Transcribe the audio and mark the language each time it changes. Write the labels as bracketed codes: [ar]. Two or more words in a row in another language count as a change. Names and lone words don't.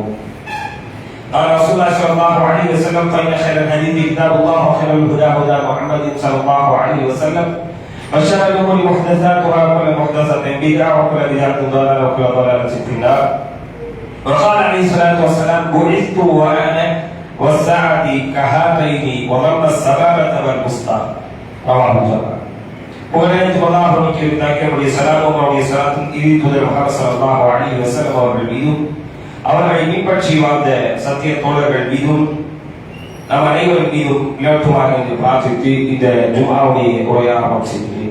[ar] قال رسول الله صلى الله عليه وسلم فان خير الحديث كتاب الله وخير الهدى هدى محمد صلى الله عليه وسلم وشر الامور محدثاتها وكل محدثه بدعه وكل بدعه ضلاله وكل ضلاله في النار. وقال عليه الصلاه والسلام بعثت وانا والساعه كهاتين وضم السبابه والبسطى رواه الجماعه. [ta] புகழனைத்து அல்லாஹ்வுக்கு உரித்தாக்கிய ஸலாமும் அவருடைய ஸலாத்தும் இறுதி தூதர் முஹம்மது [ar] صلى الله عليه وسلم [ta] அவர்கள் மீதும் அவர்களை பின்பற்றி வாழ்ந்த சத்திய தோழர்கள் மீதும் நம் அனைவரும் மீதும் இலவசமாக என்று பிரார்த்தித்து இந்த ஜும்ஆவுடைய உரையாக செய்கிறேன்.